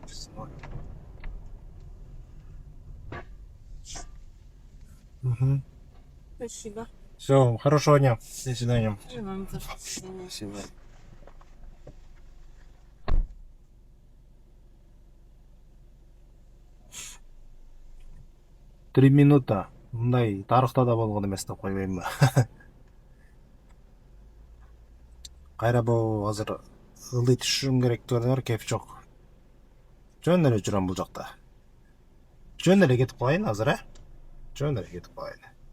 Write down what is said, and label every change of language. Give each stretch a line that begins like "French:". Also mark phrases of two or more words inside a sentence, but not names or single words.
Russian: Спасибо. Все, хорошего дня. До свидания. И вам тоже. До свидания. Спасибо. 3 минута.
Kyrgyz: Мындай тарыхта да болгон эмес деп койбоймунбу? Кайра бул азыр ылдый түшүрүм керек көрүнөр, кеп жок. Жөн эле жүрөм бул жакта. Жөн эле кетип калайын азыр, Жөн эле кетип калайын.